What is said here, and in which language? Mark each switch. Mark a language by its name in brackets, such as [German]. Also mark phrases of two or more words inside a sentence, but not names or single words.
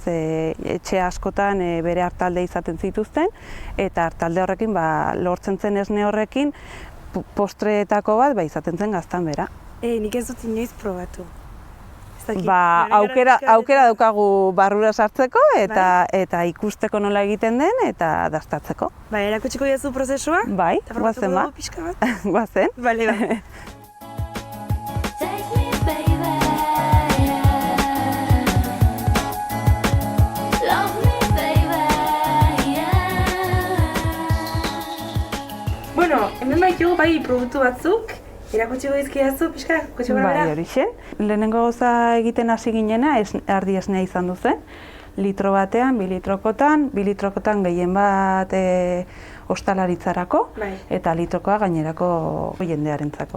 [Basque] Etxe askotan bere hartalde izaten zituzten, eta hartalde horrekin, lortzen zen esne horrekin, postreetako bat, izaten zen Gaztanbera. Nik ez dut inoiz probatu. Aukera daukagu barrura sartzeko eta ikusteko nola egiten den eta dastatzeko. Erakutsiko diazu prozesua? Bai, guazen ba. Guazen. Bale, ba. [English] Take me, baby, yeah. Love me, baby, yeah. [Basque] Bueno, hemen baitugu produktu batzuk. Erakutsiko dizkidazu, pixka, kutxo gara bera? Bai, horixe. Lehenengo gauza egiten hasi ginena, ardi esnea izan duzen. Litro batean, 2 litrokotan gehien bat ostalaritzarako, eta litrokoa gainerako jendearentzako.